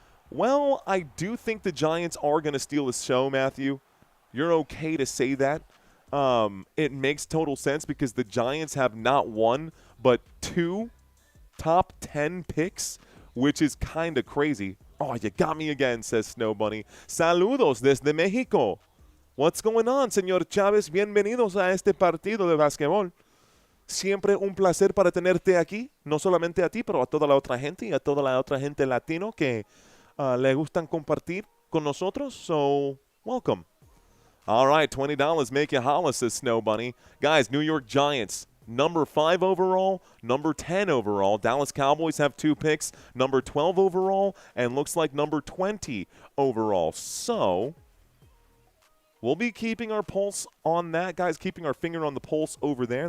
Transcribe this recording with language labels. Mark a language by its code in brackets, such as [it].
[en] Well, I do think the Giants are going to steal the show, Matthew. You're okay to say that. It makes total sense because the Giants have not one, but 2 top 10 picks, which is kind of crazy. Oh, you got me again, says Snow Bunny. [es] Saludos desde México. [en] What's going on, [es] señor Chávez? Bienvenidos a este partido de básquetbol. Siempre un placer para tenerte aquí, no solamente a ti, pero a toda la otra gente y a toda la otra gente latino que le gustan compartir con nosotros. [en] So, welcome. All right, $20 make you holla, says Snow Bunny. Guys, New York Giants, number 5 overall, number 10 overall. Dallas Cowboys have 2 picks, number 12 overall, and looks like number 20 overall. So, we'll be keeping our pulse on that, guys, keeping our finger on the pulse over there.